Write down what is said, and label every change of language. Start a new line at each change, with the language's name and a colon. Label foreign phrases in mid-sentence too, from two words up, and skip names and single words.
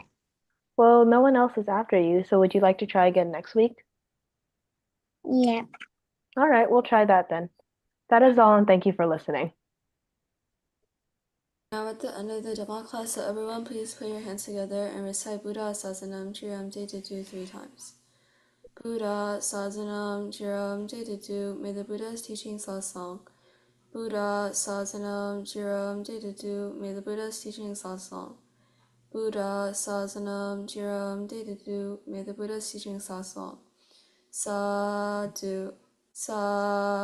English: Well, no one else is after you, so would you like to try again next week? Yeah. All right, we'll try that then. That is all, and thank you for listening. Now at the end of the Dhamma class, so everyone please put your hands together and recite
Pali: Buddha Sasanam Chiram Jayadu
English: 3 times.
Pali: Buddha Sasanam Chiram Jayadu,
English: may the Buddha's teachings last long.
Pali: Buddha Sasanam Chiram Jayadu,
English: may the Buddha's teachings last long.
Pali: Buddha Sasanam Chiram Jayadu,
English: may the Buddha's teachings last long.
Pali: Sadhu, sadhu, sadhu.